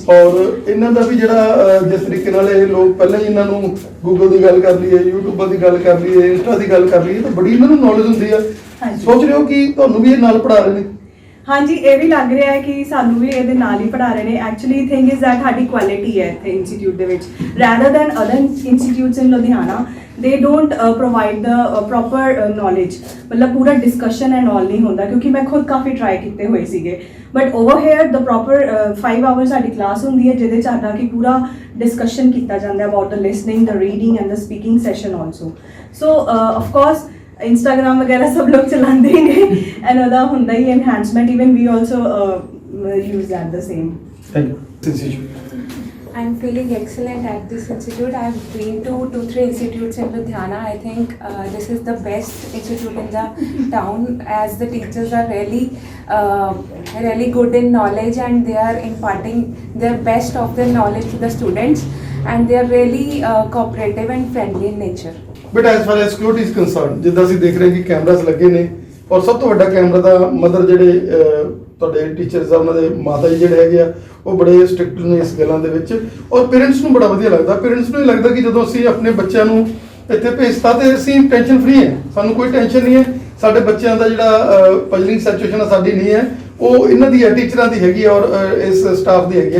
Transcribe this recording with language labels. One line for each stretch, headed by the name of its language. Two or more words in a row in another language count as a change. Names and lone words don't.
Punjabi: ਔਰ ਇਹਨਾਂ ਦਾ ਵੀ ਜਿਹੜਾ ਜਿਸ ਤਰੀਕੇ ਨਾਲ ਇਹ ਲੋਕ ਪਹਿਲਾਂ ਹੀ ਇਹਨਾਂ ਨੂੰ ਗੂਗਲ ਦੀ ਗੱਲ ਕਰ ਲਈਏ, ਯੂਟਿਊਬ ਦੀ ਗੱਲ ਕਰ ਲਈਏ, ਇੰਸਟਾ ਦੀ ਗੱਲ ਕਰ ਲਈਏ, ਤਾਂ ਬੜੀ ਇਹਨਾਂ ਨੂੰ ਨੌਲੇਜ ਹੁੰਦੀ ਆ। ਹਾਂਜੀ। ਸੋਚ ਰਹੇ ਹੋ ਕਿ ਤੁਹਾਨੂੰ ਵੀ ਇਹ ਨਾਲ ਪੜ੍ਹਾ ਰਹੇ ਨੇ? ਹਾਂਜੀ, ਇਹ ਵੀ ਲੱਗ ਰਿਹਾ ਹੈ ਕਿ ਸਾਨੂੰ ਵੀ ਇਹਦੇ ਨਾਲ ਹੀ ਪੜ੍ਹਾ ਰਹੇ ਨੇ।
English: actually thing is that
Punjabi: ਸਾਡੀ ਕੁਆਲਿਟੀ ਹੈ ਇੱਥੇ ਇੰਸਟੀਚਿਊਟ ਦੇ ਵਿੱਚ,
English: rather than other institutes in Ludhiana, they don't provide the proper knowledge,
Punjabi: ਮਤਲਬ ਪੂਰਾ
English: discussion and all
Punjabi: ਨਹੀਂ ਹੁੰਦਾ, ਕਿਉਂਕਿ ਮੈਂ ਖੁਦ ਕਾਫੀ ਟਰਾਈ ਕੀਤੇ ਹੋਏ ਸੀਗੇ।
English: but over here the proper 5 hours
Punjabi: ਸਾਡੀ ਕਲਾਸ ਹੁੰਦੀ ਹੈ, ਜਿਹਦੇ 'ਚ ਸਾਡਾ ਕਿ ਪੂਰਾ ਡਿਸਕਸ਼ਨ ਕੀਤਾ ਜਾਂਦਾ
English: about the listening, the reading and the speaking session also. so of course
Punjabi: ਇੰਸਟਾਗ੍ਰਾਮ ਵਗੈਰਾ ਸਭ ਲੋਕ ਚਲਾਉਂਦੇ ਹੀ ਨੇ, ਐਂਡ ਉਹਦਾ ਹੁੰਦਾ ਹੀ ਐਨਹਾਂਸਮੈਂਟ,
English: even we also use that the same. thank you. I'm feeling excellent at this institute. I've been to 2-3 institutes in Ludhiana. I think this is the best institute in the town, as the teachers are really good in knowledge, and they are imparting their best of their knowledge to the students, and they are really cooperative and friendly in nature. but as far as security is concern,
Punjabi: ਜਿੱਦਾਂ ਅਸੀਂ ਦੇਖ ਰਹੇ ਕਿ ਕੈਮਰਾਸ ਲੱਗੇ ਨੇ, ਔਰ ਸਭ ਤੋਂ ਵੱਡਾ ਕੈਮਰਾ ਦਾ ਮਦਰ ਜਿਹੜੇ ਤੁਹਾਡੇ ਟੀਚਰਸ ਆ, ਉਹਨਾਂ ਦੇ ਮਾਤਾ ਜੀ ਜਿਹੜੇ ਹੈਗੇ ਆ, ਉਹ ਬੜੇ ਸਟ੍ਰਿਕਟ ਨੇ ਇਸ ਗੱਲਾਂ ਦੇ ਵਿੱਚ, ਔਰ ਪੇਰੈਂਟਸ ਨੂੰ ਬੜਾ ਵਧੀਆ ਲੱਗਦਾ। ਪੇਰੈਂਟਸ ਨੂੰ ਇਹ ਲੱਗਦਾ ਕਿ ਜਦੋਂ ਅਸੀਂ ਆਪਣੇ ਬੱਚਿਆਂ ਨੂੰ ਇੱਥੇ ਭੇਜਤਾ ਤੇ ਅਸੀਂ
English: tension free
Punjabi: ਹੈ, ਸਾਨੂੰ ਕੋਈ ਟੈਨਸ਼ਨ ਨਹੀਂ ਹੈ, ਸਾਡੇ ਬੱਚਿਆਂ ਦਾ ਜਿਹੜਾ
English: puzzling situation
Punjabi: ਆ ਸਾਡੀ ਨਹੀਂ ਹੈ, ਉਹ ਇਹਨਾਂ ਦੀ ਹੈ, ਟੀਚਰਾਂ ਦੀ ਹੈਗੀ ਔਰ ਇਸ ਸਟਾਫ ਦੀ ਹੈਗੀ ਹੈ।